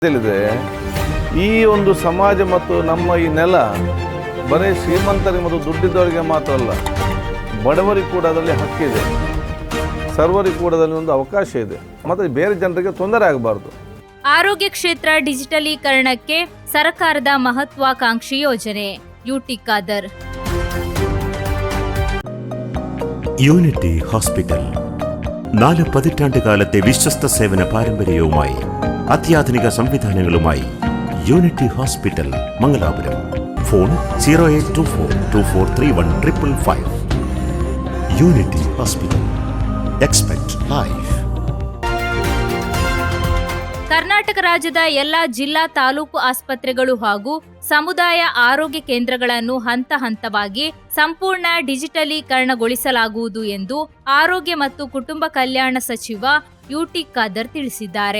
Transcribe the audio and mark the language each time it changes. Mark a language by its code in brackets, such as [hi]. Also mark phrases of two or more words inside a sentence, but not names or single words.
[kn] ತಿಳಿದೆ ಈ ಒಂದು ಸಮಾಜ ಮತ್ತು ನಮ್ಮ ಈ ನೆಲ ಬರೀ ಶ್ರೀಮಂತರಿಗೆ ಮತ್ತು ದುಡ್ಡಿದ್ದವರಿಗೆ ಮಾತ್ರ ಅಲ್ಲ, ಬಡವರಿಗೆ ಕೂಡ ಅದರಲ್ಲಿ ಹಕ್ಕಿದೆ, ಸರ್ವರಿಗೆ ಕೂಡ ಅದರಲ್ಲಿ ಒಂದು ಅವಕಾಶ ಇದೆ ಮತ್ತು ಬೇರೆ ಜನರಿಗೆ ತೊಂದರೆ ಆಗಬಾರ್ದು. ಆರೋಗ್ಯ ಕ್ಷೇತ್ರ ಡಿಜಿಟಲೀಕರಣಕ್ಕೆ ಸರ್ಕಾರದ ಮಹತ್ವಾಕಾಂಕ್ಷಿ ಯೋಜನೆ. ಯುಟಿ ಖಾದರ್. [ml] യൂണിറ്റി ഹോസ്പിറ്റൽ 4 പതിറ്റാണ്ടുകാലത്തെ വിശ്വസ്ത സേവന പാരമ്പര്യവുമായി അത്യാധുനിക സംവിധാനങ്ങളുമായി യൂണിറ്റി ഹോസ്പിറ്റൽ മംഗലാപുരം. ഫോൺ 0824243155. യൂണിറ്റി ഹോസ്പിറ്റൽ. [en] expect life. [kn] ಕರ್ನಾಟಕ ರಾಜ್ಯದ ಎಲ್ಲ ಜಿಲ್ಲಾ ತಾಲೂಕು ಆಸ್ಪತ್ರೆಗಳು ಹಾಗೂ ಸಮುದಾಯ ಆರೋಗ್ಯ ಕೇಂದ್ರಗಳನ್ನು ಹಂತ ಹಂತವಾಗಿ ಸಂಪೂರ್ಣ ಡಿಜಿಟಲೀಕರಣಗೊಳಿಸಲಾಗುವುದು ಎಂದು ಆರೋಗ್ಯ ಮತ್ತು ಕುಟುಂಬ ಕಲ್ಯಾಣ ಸಚಿವ ಯುಟಿ ಖಾದರ್ ತಿಳಿಸಿದ್ದಾರೆ.